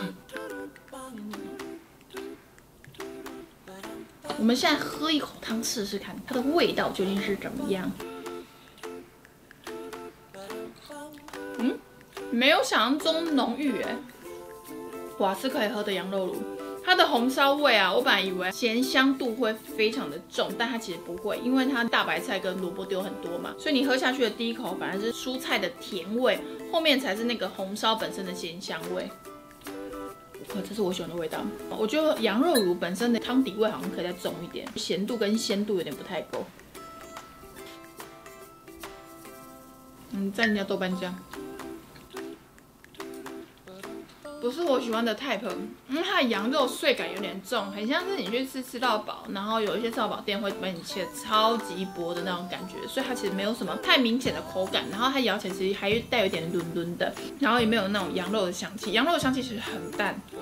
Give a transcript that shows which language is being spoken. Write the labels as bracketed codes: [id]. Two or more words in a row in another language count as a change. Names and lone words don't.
[zh] 我們現在喝一口湯試試看，它的味道究竟是怎麼樣？沒有想象中濃郁哎。哇，是可以喝的羊肉爐。它的紅燒味啊，我本來以為鹹香度會非常的重，但它其實不會，因為它大白菜跟蘿蔔丟很多嘛，所以你喝下去的第一口反而是蔬菜的甜味，後面才是那個紅燒本身的鮮香味。這是我喜歡的味道。我覺得羊肉爐本身的湯底味好像可以再重一點，鹹度跟鮮度有點不太夠。蘸一下豆瓣醬。不是我喜歡的 type，因為它的羊肉碎感有點重，很像是你去吃到飽，然後有一些烧烤店會把你切超級薄的那種感覺，所以它其實沒有什麼太明顯的口感，然後它咬起來其實還帶有一點嫩嫩的，然後也沒有那種羊肉的香氣，羊肉的香气其實很淡。